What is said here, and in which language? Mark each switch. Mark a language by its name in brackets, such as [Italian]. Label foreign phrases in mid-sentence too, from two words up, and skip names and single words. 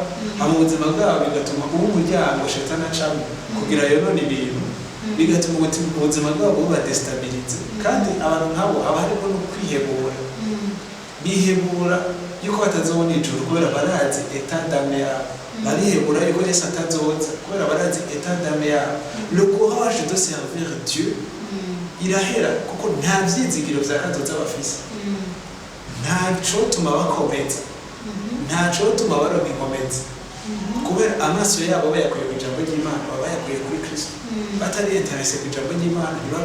[Rundi] mu buzima bwabo bigatuma uwo umuryango shetani acamo kugira yonone ibintu bigatuma ubuzima bwabo buba destabilize kandi abantu nkabo haba harimo no kwihebura bihebura yuko batazobona ijuru kubera barazi [French] etat d'âme [Rundi] yabo barihebura yuko Yesu atazoza kubera barazi [French] etat d'âme [Rundi] yabo [French] le courage de servir Dieu [Rundi] irahera kuko nta vyizigiro vya kazoza bafise ntaco tuma bakomeza ntaco tuma baronka inkomezi kubera amaso yabo bayakuye ku ijambo ry'Imana baba bayakuye kuri Kristo batari interese ku ijambo ry'Imana niba